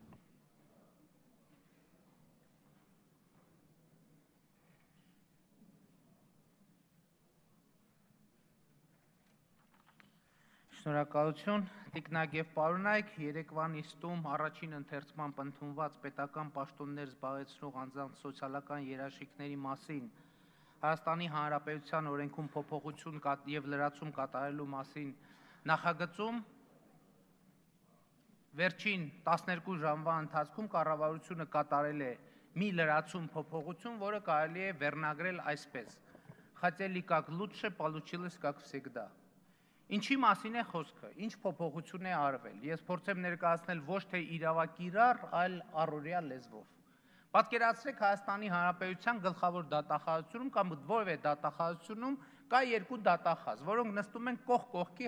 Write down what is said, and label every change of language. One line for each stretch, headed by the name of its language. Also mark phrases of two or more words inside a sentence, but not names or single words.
Armenian: Շնորհակալություն, տիկնակ եւ պարոնայք, երեկվան իստում առաջին ընթերցման ընդունված պետական պաշտոններ զբաղեցնող անձանց սոցիալական երաշխիքների մասին Հայաստանի Հանրապետության օրենքում փոփոխություն եւ լրացում կատարելու մասին նախագծում վերջին 12 ժամվա ընթացքում կառավարությունը կատարել է մի լրացում փոփոխություն, որը կարելի է վերնագրել այսպես.
Russian: Хотели как лучше, получилось как всегда.
Armenian: Ինչի մասին է խոսքը, ինչ փոփոխություն է արվել, ես փորձեմ ներկայացնել ոչ թե իրավակիրառ, այլ առօրյա լեզվով։ Պատկերացրեք Հայաստանի Հանրապետության գլխավոր դատախազությունում կամ որևէ դատախազությունում կա երկու դատախազ, որոնք նստում են կողք կողքի